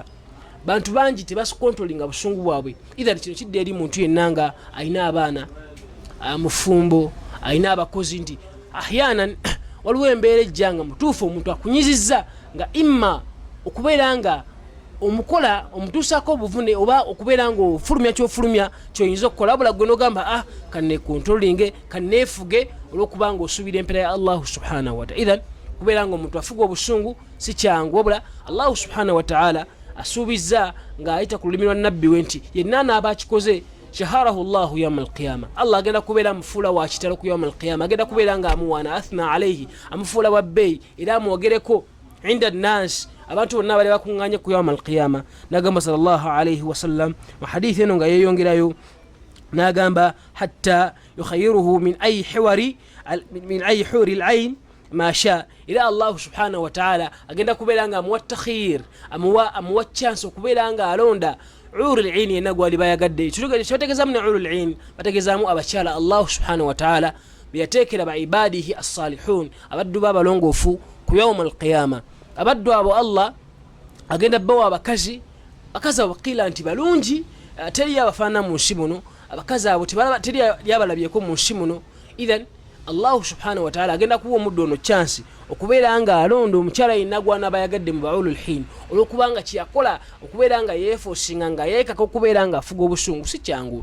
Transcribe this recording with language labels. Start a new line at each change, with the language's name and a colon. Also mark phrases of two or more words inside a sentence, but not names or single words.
Ganda: Bantu bangi tebasikontrolinga busungu bwabwe. Idhan kino kidde eri muntu yenna nga alina abaana, mufumbo, alina abakozi, nti ahyanan waliwo embeera ejja nga mutuufu omuntu akunyizizza nga imma okubeera nga omukola omutuusako obuvune, oba okubeera nga ofulumya kyofulumya kyoyinza okukola, wabula gwe n'ogamba kannekontrolinge, kanneefuge, olw'okubanga osuubira empeera ya Allah
Arabic: سبحانه وتعالى.
Ganda: Idhan kubeera nga omuntu afuga obusungu si kyangu, wabula Allah
Arabic: سبحانه وتعالى
Ganda: asuubizza ng'ayita ku lulimi lwa nabbi we nti yenna anaaba akikoze
Arabic: شهره الله يوم القيامة,
Ganda: Allah agenda kubeera amufuula wa kitalo ku
Arabic: يوم القيامة,
Ganda: agenda kubeera nga amuwaana,
Arabic: أثنى عليه,
Ganda: amufuula wa bbeeyi, era amwogereko
Arabic: عند الناس,
Ganda: abantu bonna bali bakuŋŋaanye ku
Arabic: يوم القيامة.
Ganda: N'agamba
Arabic: صلى الله عليه وسلم
Ganda: mu hadithi eno nga yeeyongerayo n'agamba
Arabic: حتى يخيره من أي الحور العين ما شاء,
Ganda: ila Allah
Arabic: سبحانه وتعالى
Ganda: agenda kubeera nga amuwa takhir, amuwa chance okubeera nga alonda
Arabic: الحور العين
Ganda: yenna gwali bayagadde. Kyotegeezaamu ne
Arabic: الحور العين
Ganda: bategeezaamu abakyala Allah
Arabic: سبحانه وتعالى
Ganda: beyateekera ba
Arabic: عباده الصالحون,
Ganda: abaddu b'abalongoofu ku
Arabic: يوم القيامة.
Ganda: Abaddu abo Allah agenda bawa abakazi abo bakila nti balungi, teri yabafaana mu nsi muno, abakazi abo teri yabalabyeko mu nsi muno. Idhan Allah
Arabic: سبحانه وتعالى
Ganda: agenda kuwa omuddu ono chance okubeera nga alonda omukyala yenna gw'anaaba yagadde mu ba'ulul hin, olw'okubanga kyeyakola okubeera nga yeefoosinga nga yeekaka okubeera nga afuga obusungu si kyangu.